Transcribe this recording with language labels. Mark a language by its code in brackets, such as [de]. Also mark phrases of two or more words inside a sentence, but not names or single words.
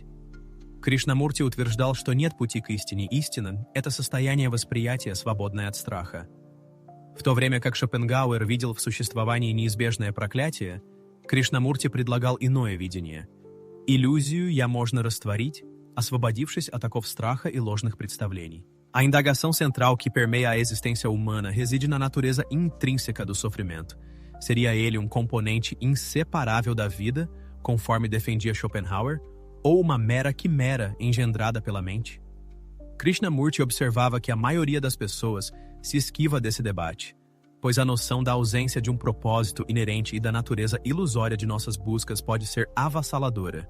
[ru] Кришнамурти утверждал, что нет пути к истине. Истина — это состояние восприятия, свободное от страха. В то время как Шопенгауэр видел в существовании неизбежное проклятие, Кришнамурти предлагал иное видение. Иллюзию можно растворить, освободившись от оков страха e ложных представлений. [pt] A indagação central que permeia a existência humana reside na natureza intrínseca do sofrimento. Seria ele um componente inseparável da vida, conforme defendia Schopenhauer, ou uma mera quimera engendrada pela mente? Krishnamurti observava que a maioria das pessoas se esquiva desse debate, pois a noção da ausência de um propósito inerente e da natureza ilusória de nossas buscas pode ser avassaladora.